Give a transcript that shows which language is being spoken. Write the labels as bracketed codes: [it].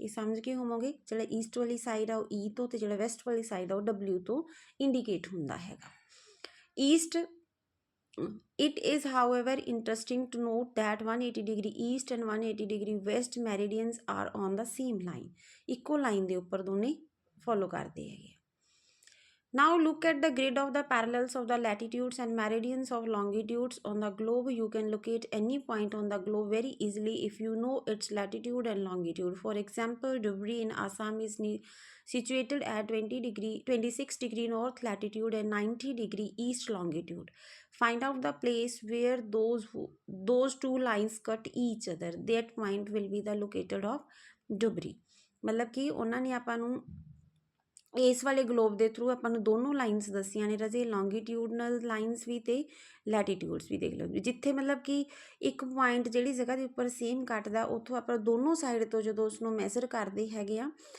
[pa] ਇਹ ਸਮਝ ਕੇ ਹੋਵੋਗੇ ਜਿਹੜਾ ਈਸਟ ਵਾਲੀ ਸਾਈਡ ਆ ਉਹ E ਤੋਂ ਤੇ ਜਿਹੜਾ ਵੈਸਟ ਵਾਲੀ ਸਾਈਡ ਆ ਉਹ W ਤੋਂ ਇੰਡੀਕੇਟ ਹੁੰਦਾ ਹੈਗਾ East [en] It is, however, interesting to note that 180 degree east and 180 degree west meridians are on the same line. [pa] ਇੱਕੋ ਲਾਈਨ ਦੇ ਉੱਪਰ ਦੋਨੇ ਫੋਲੋ ਕਰਦੇ ਹੈਗੇ [en] Now look at the grid of the parallels of the latitudes and meridians of longitudes on the globe. You can locate any point on the globe very easily if you know its latitude and longitude. For example, Dhubri in Assam is situated at 26 degree north latitude and 90 degree east longitude. Find out the place where those two lines cut each other. That point will be the located of Dhubri. [hi] मतलब कि उन्होंने [pa] आपां ਇਸ ਵਾਲੇ globe ਦੇ through ਆਪਾਂ ਨੂੰ ਦੋਨੋਂ ਲਾਈਨਸ ਦੱਸੀਆਂ ਨੇ ਰਾਜੇ ਲੌਂਗੀਟਿਊਡਨਲ ਲਾਈਨਸ ਵੀ ਅਤੇ ਲੈਟੀਟਿਊਡਸ ਵੀ ਦੇਖ ਲਓ ਜਿੱਥੇ ਮਤਲਬ ਕਿ ਇੱਕ ਪੁਆਇੰਟ ਜਿਹੜੀ ਜਗ੍ਹਾ ਦੇ ਉੱਪਰ ਸੇਮ ਕੱਟਦਾ ਉੱਥੋਂ ਆਪਾਂ ਦੋਨੋਂ ਸਾਈਡ ਤੋਂ ਜਦੋਂ ਉਸਨੂੰ ਮੈਜ਼ਰ ਕਰਦੇ ਹੈਗੇ ਆ